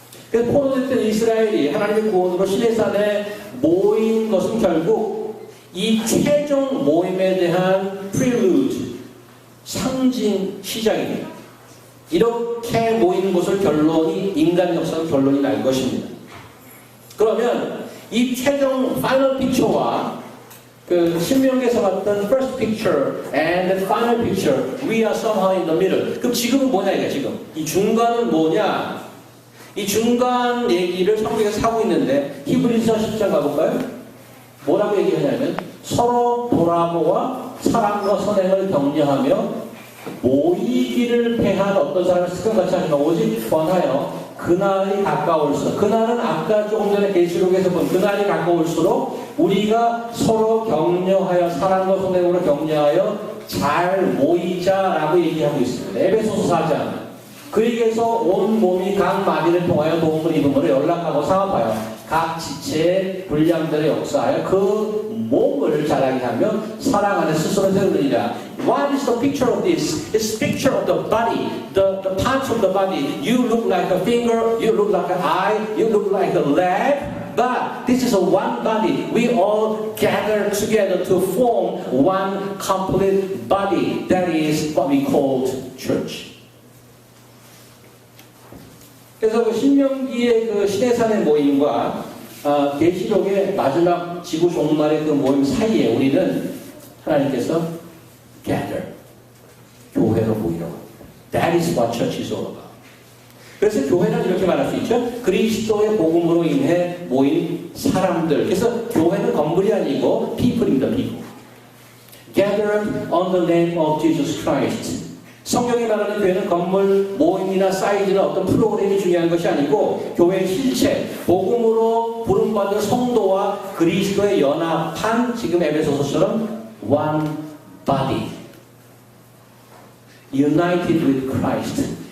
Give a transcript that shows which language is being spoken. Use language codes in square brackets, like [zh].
[ko] 그래서 포로됐던 이스라엘이 하나님의 구원으로 시내산에 모인 것은 결국 이 최종 모임에 대한 prelude, 상징 시작입니다. 이렇게 모인 것을 결론이 인간 역사의 결론이 날 것입니다. 그러면 이 최종 [en] final picture와 [ko] 그 신명기에서 봤던 [en] first picture and the final picture, we are somehow in the middle. [ko] 그럼 지금은 뭐냐 이게 지금 이 중간은 뭐냐? 이 중간 얘기를 성경에서 하고 있는데 히브리서 10장 가볼까요? 뭐라고 얘기하냐면 서로 돌아보아 사랑과 선행을 격려하며 모이기를 패한 어떤 사람을 습관같이 하지만 오직 권하여 그날이 가까울수록, 그날은 아까 조금 전에 계시록에서 본 그날이 가까울수록 우리가 서로 격려하여 사랑과 선행으로 격려하여 잘 모이자라고 얘기하고 있습니다. 에베소서 4장. 그에게서 온 몸이 각 마디를 통하여 도움을 입음으로 연락하고 상합하여 각 지체의 분량들을 역사하여 그 몸을 자라게 하며 사랑 안에 스스로 세우느니라. [en] What is the picture of this? It's picture of the body, the parts of the body. You look like a finger, you look like an eye, you look like a leg. But this is a one body. We all gather together to form one complete body. That is what we call church. [ko] 그래서 그 신명기의 그 시내산의 모임과 계시록의 마지막 지구 종말의 그 모임 사이에 우리는 하나님께서 gather, 교회로 모이라고 합니다. [en] That is what church is all about. [ko] 그래서 교회는 이렇게 말할 수 있죠. 그리스도의 복음으로 인해 모인 사람들. 그래서 교회는 건물이 아니고 people입니다. people. [en] gathered on the name of Jesus Christ. [ko] 성경이 말하는 교회는 건물, 모임이나 사이즈나 어떤 프로그램이 중요한 것이 아니고 교회의 실체, 복음으로 부름받은 성도와 그리스도의 연합한 지금 에베소서처럼 [en] one body, united with Christ.